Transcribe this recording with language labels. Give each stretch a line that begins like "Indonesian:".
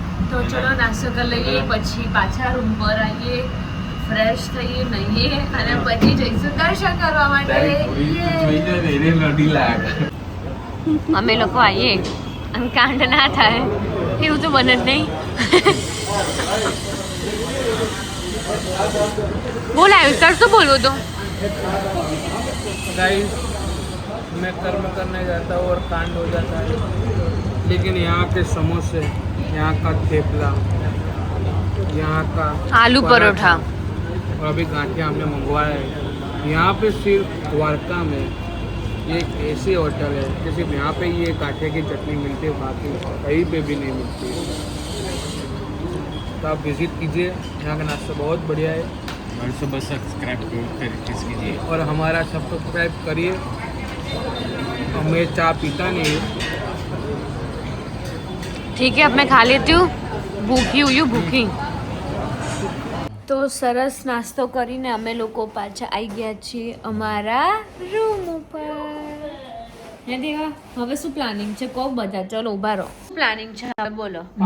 Gujarati: તો ચલો નાસ્તો કરી લઈએ પછી પાછા રૂમ પર આવીએ ફ્રેશ થઈએ નહીએ અને પછી જઈશું દર્શન કરવા માટે અમે લોકો આવીએ અને કાંડ ના થાય એવું તો બને જ નહીં બોલ આવ્યું તર શું બોલવું તો
Hindi: गाइस मैं कर्म करने जाता हूँ और कांड हो जाता है लेकिन यहाँ के समोसे यहाँ का थेपला यहाँ का आलू परोठा और अभी गांठिया हमने मंगवाया है यहाँ पे सिर्फ द्वारका में ये एक ऐसी होटल है कि सिर्फ यहाँ पे ये गांठिया की चटनी मिलती है बाकी कहीं पे भी नहीं मिलती है तो आप विजिट कीजिए यहाँ का नाश्ता बहुत बढ़िया है और सुबह सब्सक्राइब कीजिए और हमारा सब्सक्राइब करिए हमें चाय पीता नहीं ठीक है अब मैं खा लेती हूँ भूखी
Gujarati: हुई हूँ भूखी તો સરસ નાસ્તો કરીને અમે લોકો પાછા આવી ગયા છીએ અમારા રૂમ ઉપર હે દેવા હવે શું પ્લાનિંગ છે કહો બધા ચલો ઊભા રહો પ્લાનિંગ છે હવે બોલો